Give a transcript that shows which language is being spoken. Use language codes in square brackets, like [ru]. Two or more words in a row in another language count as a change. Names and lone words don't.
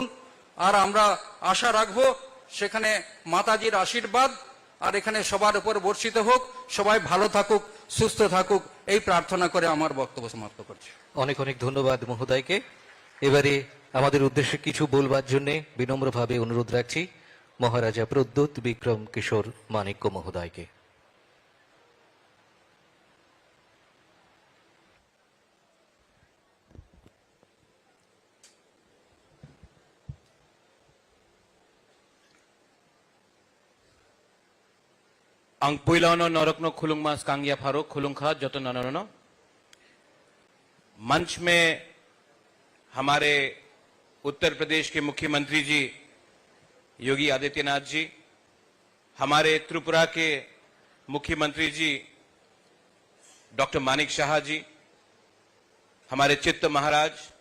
[bn] আর আমরা আশা রাখবো সেখানে মাতাজির আশীর্বাদ আর এখানে সবার উপর বর্ষিত হোক। সবাই ভালো থাকুক, সুস্থ থাকুক, এই প্রার্থনা করে আমার বক্তব্য সমাপ্ত করছি। অনেক অনেক ধন্যবাদ মহোদয়কে। এবারে আমাদের উদ্দেশ্যে কিছু বলবার জন্য বিনম্রভাবে অনুরোধ রাখছি মহারাজা প্রদ্যোৎ বিক্রম কিশোর মাণিক্য মহোদয়কে। [trp] ang puilano norokno khulungmas kangya pharo khulungkha joto nanono [hi] मंच में हमारे उत्तर प्रदेश के मुख्यमंत्री जी योगी आदित्यनाथ जी, हमारे त्रिपुरा के मुख्यमंत्री जी डॉक्टर मानिक शाह जी, हमारे चित्त महाराज,